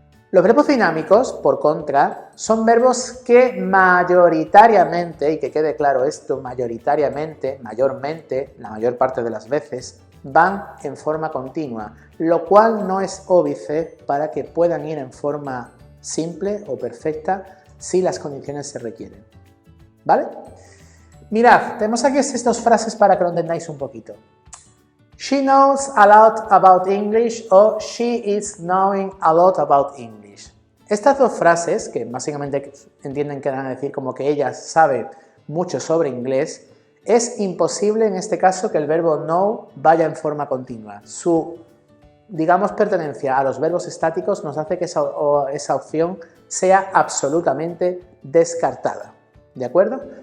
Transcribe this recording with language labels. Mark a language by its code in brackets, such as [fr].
[es] Los verbos dinámicos, por contra, son verbos que mayoritariamente, y que quede claro esto, mayoritariamente, mayormente, la mayor parte de las veces, van en forma continua, lo cual no es óbice para que puedan ir en forma simple o perfecta si las condiciones se requieren. ¿Vale? Mirad, tenemos aquí estas dos frases para que lo entendáis un poquito. [en] She knows a lot about English o she is knowing a lot about English. [es] Estas dos frases, que básicamente entienden que van a decir como que ella sabe mucho sobre inglés, es imposible en este caso que el verbo know vaya en forma continua. Su, digamos, pertenencia a los verbos estáticos nos hace que esa opción sea absolutamente descartada. ¿De acuerdo?